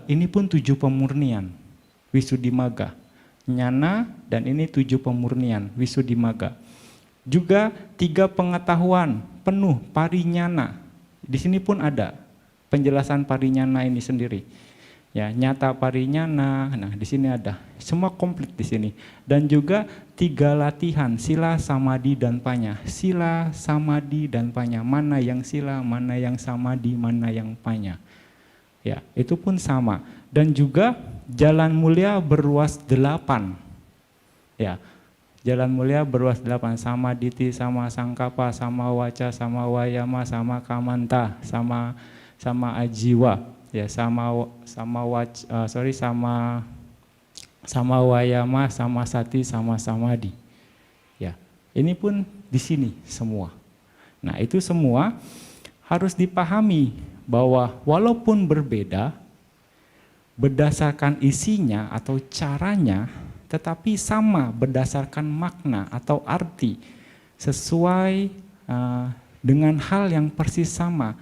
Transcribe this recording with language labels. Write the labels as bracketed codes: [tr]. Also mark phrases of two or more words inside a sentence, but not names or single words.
[id] Ini pun 7 pemurnian Visuddhimagga. Nyana dan ini 7 pemurnian Visuddhimagga. Juga 3 pengetahuan penuh parinyana. Di sini pun ada penjelasan parinyana ini sendiri. Ya, [pi] nyata parinyana. [id] Nah, di sini ada. Semua komplit di sini. Dan juga 3 latihan, [pi] sila, samadhi dan panya. Sila, samadhi dan panya. [id] Mana yang sila, mana yang samadhi, mana yang panya. Ya, itu pun sama. Dan juga jalan mulia berluas 8. Ya. Jalan mulia berluas 8, [pi] sama diti, sama sangkapa, sama waca, sama wayama, sama kamanta, sama ajiwa. Ya sama wayama, sama sati, sama samadhi. [id] Ya, ini pun di sini semua. Nah itu semua harus dipahami bahwa walaupun berbeda, berdasarkan isinya atau caranya, tetapi sama berdasarkan makna atau arti, sesuai dengan hal yang persis sama.